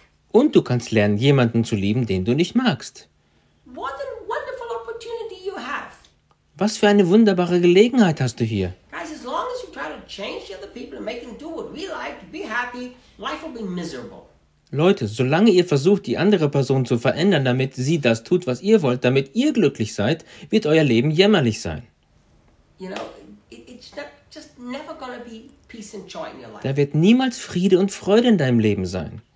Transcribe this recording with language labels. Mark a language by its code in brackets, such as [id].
[de] Und du kannst lernen, jemanden zu lieben, den du nicht magst. [en] What a wonderful opportunity you have. [de] Was für eine wunderbare Gelegenheit hast du hier? [en] Guys, as long as you try to change the other people and make them do what we like, be happy, life will be miserable. [de] Leute, solange ihr versucht, die andere Person zu verändern, damit sie das tut, was ihr wollt, damit ihr glücklich seid, wird euer Leben jämmerlich sein. [en] You know, it's just never gonna be peace and joy in your life. [de] Da wird niemals Friede und Freude in deinem Leben sein.